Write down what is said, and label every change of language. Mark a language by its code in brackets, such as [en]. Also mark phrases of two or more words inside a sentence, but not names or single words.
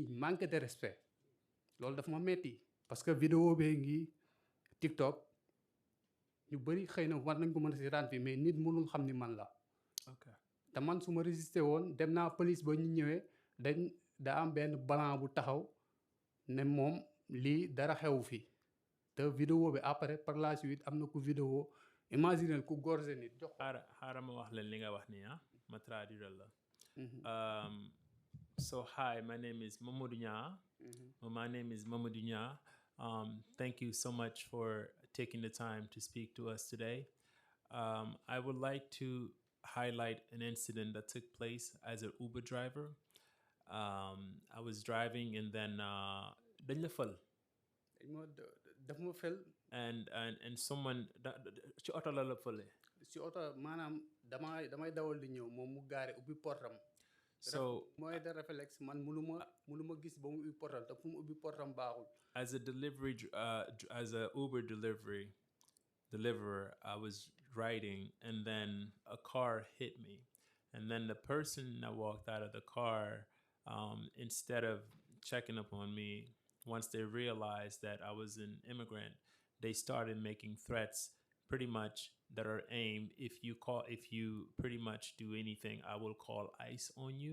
[fr] manque de respect [wo] loolu dafa ma metti parce que vidéo bee ngi TikTok ñu bëri xëy na war nañ ko mën a seetaan fii mais nit mënul xam ni man la te man su ma résisté woon dem naa police ba ñu ñëwee daa am benn blanc bu taxaw ne moom lii dara xewu fi te vidéo bi [fr] après par la suite [wo] am na ku vidéo imaginer ku gorgé nit jox ko. xaaral ma wax leen li nga wax nii ma traduire la. [en] So hi, my name is Mamadou Nya. My name is Mamadou Nya. Thank you so much for taking the time to speak to us today. I would like to highlight an incident that took place as an Uber driver. I was driving and then [wo] dañ la fël. daf ma fël. [en] And someone [wo] ci oto la fële. ci oto maanaam damay dawal di ñëw moom mu gaare ubbi portam. [en] So [wo] mooy [fr] de réflexe [wo] man mënuma gis ba mu ubbi portam te fu mu ubbi portam baaxul. [en] As a as a Uber deliverer, I was riding and then a car hit me, and then the person that walked out of the car, instead of checking up on me, once they realized that I was an immigrant, they started making threats pretty much that are aimed, if you pretty much do anything, I will call ICE on you.